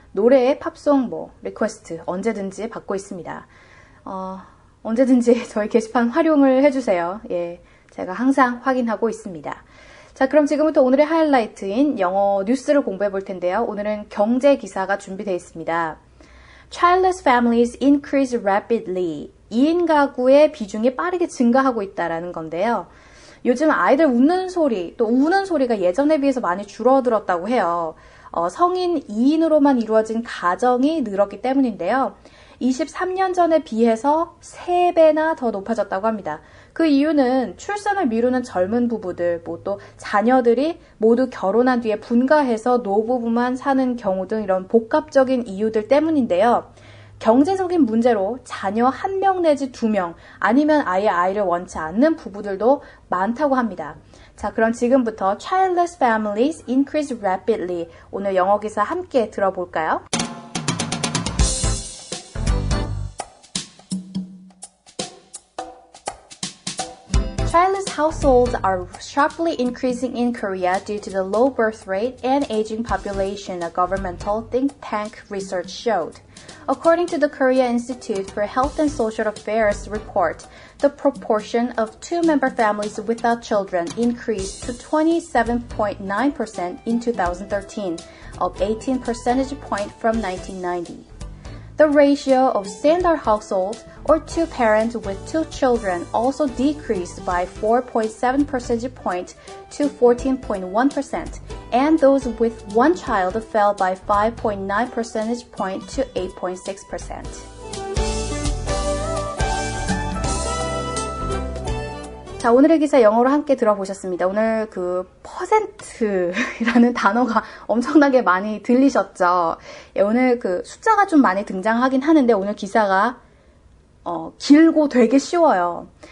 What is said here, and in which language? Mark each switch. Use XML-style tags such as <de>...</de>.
<ko>노래, 팝송, 리퀘스트 언제든지 받고 있습니다. 언제든지 저희 게시판 활용을 해주세요. 예, 제가 항상 확인하고 있습니다. 자, 그럼 지금부터 오늘의 하이라이트인 영어 뉴스를 공부해 볼 텐데요. 오늘은 경제 기사가 준비되어 있습니다.</ko> <en>Childless families increase rapidly.</en> <ko>2인 가구의 비중이 빠르게 증가하고 있다는 건데요. 요즘 아이들 웃는 소리, 또 우는 소리가 예전에 비해서 많이 줄어들었다고 해요. 성인 2인으로만 이루어진 가정이 늘었기 때문인데요. 23년 전에 비해서 3배나 더 높아졌다고 합니다. 그 이유는 출산을 미루는 젊은 부부들, 또 자녀들이 모두 결혼한 뒤에 분가해서 노부부만 사는 경우 등 이런 복합적인 이유들 때문인데요. 경제적인 문제로 자녀 1명 내지 2명, 아니면 아예 아이를 원치 않는 부부들도 많다고 합니다. 자, 그럼 지금부터</ko> <en>childless families increase rapidly.</en> <ko>오늘 영어 기사 함께 들어볼까요?</ko> <en>Childless households are sharply increasing in Korea due to the low birth rate and aging population, a governmental think tank research showed. According to the Korea Institute for Health and Social Affairs report, the proportion of two-member families without children increased to 27.9% in 2013, up 18 percentage points from 1990. The ratio of standard households, or two parents with 2 children, also decreased by 4.7 percentage points to 14.1%, and those with 1 child fell by 5.9 percentage points to 8.6%.</en> <ko>자, 오늘의 기사 영어로 함께 들어보셨습니다. 오늘 그 퍼센트라는 단어가 엄청나게 많이 들리셨죠? 예, 오늘 그 숫자가 좀 많이 등장하긴 하는데 오늘 기사가 길고 되게 쉬워요.</ko>